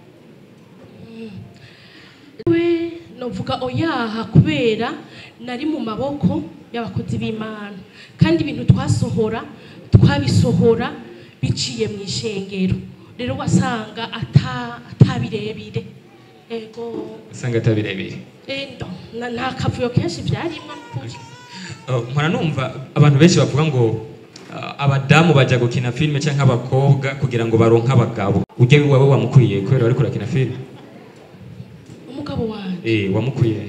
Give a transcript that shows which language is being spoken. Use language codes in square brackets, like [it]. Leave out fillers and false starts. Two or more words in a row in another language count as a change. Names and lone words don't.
[rn] novuga oyaha kubera nari mu maboko y'abakozi b'Imana kandi ibintu twabisohora biciye mu ishengero rero wasanga atabirebire ego usanga atabirebire nta kavuyo kenshi byarimo mpora numva abantu benshi bavuga ngo abadamu bajya gukina filime cyangwa abakobwa kugira ngo baronke abagabo ujye wowe wamukuriye kubera wari kurakina filime umugabo wanjye wamukuriye